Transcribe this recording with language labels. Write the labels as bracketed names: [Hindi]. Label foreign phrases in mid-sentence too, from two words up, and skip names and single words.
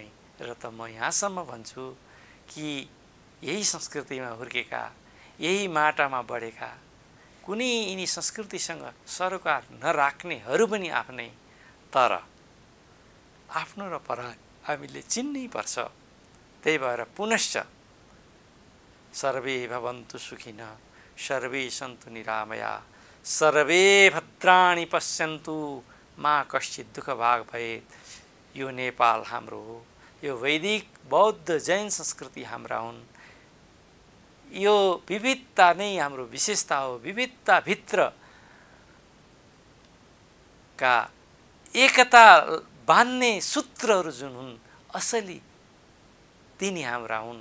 [Nepali] र त म यहाँसम्म भन्छु कि यही संस्कृतिमा हुर्केका, यही माटामा बढेका, कुनै यिनी संस्कृतिसँग सरोकार नराख्नेहरू पनि आफ्नै, तर आफ्नो र पराई हामीले चिन्नै पर्छ। [Sanskrit] त्यही भएर पुनश्च सर्वे भवन्तु सुखिनः, सर्वे सन्तु निरामया, सर्वे भद्राणि पश्यन्तु, मा कश्चित् दुःखभाग् भवेत्। [Nepali] यो नेपाल हाम्रो हो, यो वैदिक बौद्ध जैन संस्कृति हाम्रा हुन्। यो विविधता नै हाम्रो विशेषता हो। विविधताभित्र का एकता बान्ने सूत्रहरू जुन हुन् असली, तिनी हाम्रा हुन्।